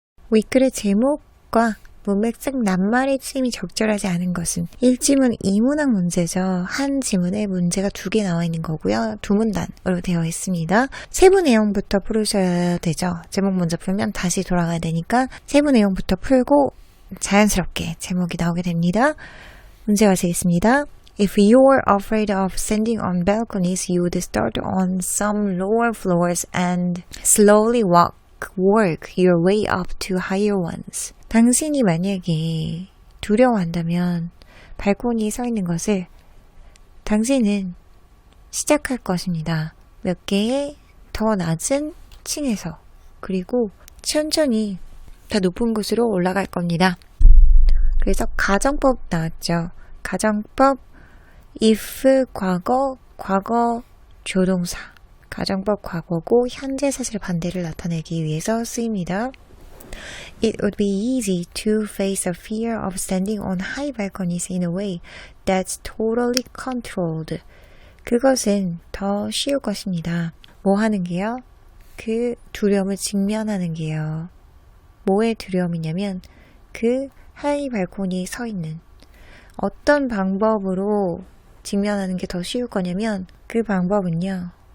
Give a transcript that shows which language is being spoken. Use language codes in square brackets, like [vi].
[ko] 윗글의 제목과 문맥상 낱말의 쓰임이 적절하지 않은 것은 1지문 2문학 문제죠. 한 지문에 문제가 2개 나와 있는 거고요. 2문단으로 되어 있습니다. 세부 내용부터 풀으셔야 되죠. 제목 먼저 풀면 다시 돌아가야 되니까 세부 내용부터 풀고 자연스럽게 제목이 나오게 됩니다. 문제 가시겠습니다. [en] If you're afraid of standing on balconies, you would start on some lower floors and slowly work your way up to higher ones. [ko] 당신이 만약에 두려워한다면 발코니에 서 있는 것을 당신은 시작할 것입니다. 몇 개의 더 낮은 층에서 그리고 천천히 더 높은 곳으로 올라갈 겁니다. 그래서 가정법 나왔죠. 가정법 if 과거 조동사 가정법 과거고 현재 사실 반대를 나타내기 위해서 쓰입니다. [en] It would be easy to face a fear of standing on high balconies in a way that's totally controlled. [ko] 그것은 더 쉬울 것입니다. 뭐 하는 게요? 그 두려움을 직면하는 게요. 뭐의 두려움이냐면 그 하이 발코니에 서 있는 어떤 방법으로 직면하는 게 더 쉬울 거냐면 그 방법은요.